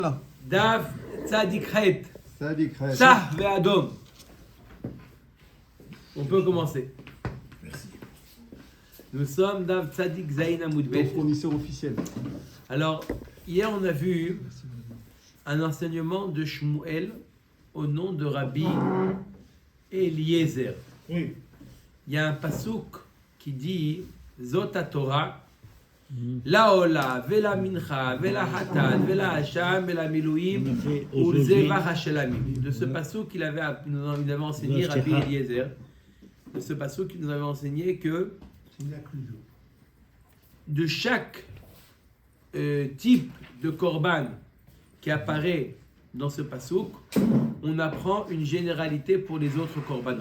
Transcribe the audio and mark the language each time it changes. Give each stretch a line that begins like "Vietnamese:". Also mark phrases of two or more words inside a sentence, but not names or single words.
Hebrew: דף צדיק חית. צדיק חית. צח ואדום.
French: On peut commencer. Merci. Nous sommes
Hebrew: דף צדיק זין עמוד ב.
French: Ton fournisseur officiel. Alors, hier on a vu un enseignement de Shmuel au nom de Rabbi Eliezer. Oui. Il y a un pasouk qui dit
Hebrew: זאת התורה לעולה ולמנחה ולחטאת ולאשם ולמילואים ולזבח השלמים.
French: De ce pasouk qu'il avait, nous avait enseigné Rabbi Eliezer. De ce pasouk qu'il nous avait enseigné que de chaque type de korban qui apparaît dans ce pasouk, on apprend une généralité pour les autres korbanot.